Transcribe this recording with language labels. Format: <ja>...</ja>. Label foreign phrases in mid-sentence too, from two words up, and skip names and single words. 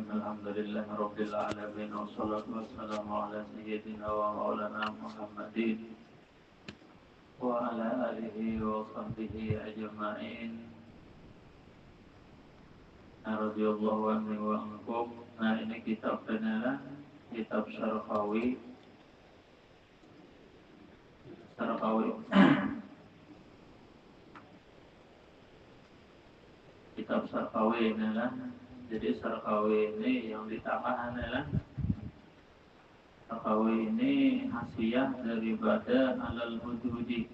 <ar>الحمد لله رب العالمين والصلاة والسلام على سيدنا ومولانا محمد وعلى آله وصحبه أجمعين. رضي الله عنه وعنكم.</ar> <bjn>Nah, ini kitab adalah kitab Syarqawi. Kitab Syarqawi adalah, jadi Syarqawi ini yang di tengah adalah Syarqawi ini hasiyah daripada Alal Hudhudi.</bjn>